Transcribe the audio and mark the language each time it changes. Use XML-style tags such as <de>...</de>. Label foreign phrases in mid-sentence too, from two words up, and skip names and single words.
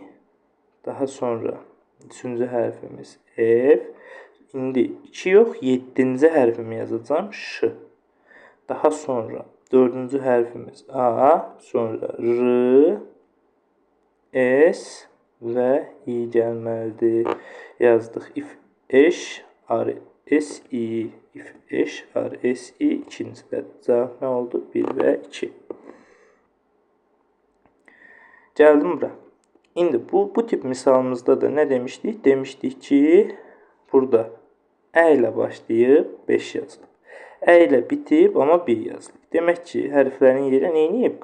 <az>Daha sonra 3-cü hərfimiz F. İndi 2 yox, 7-ci hərfimi yazacağım. Ş. Daha sonra 4-cü hərfimiz A. Sonra R, S və I gəlməlidir. Yazdıq. İf, eş, ar, S, I. İf, eş, ar, S, I. İkincidə cavab nə oldu? 1 və 2. Gəldim bura. İndi bu tip misalımızda da nə demişdik? Demişdik ki, burada ə ilə başlayıb 5 yazılıb. Ə ilə bitib, amma 1 yazılıb. Demək ki, hərflərin yeri neyniyib?</az>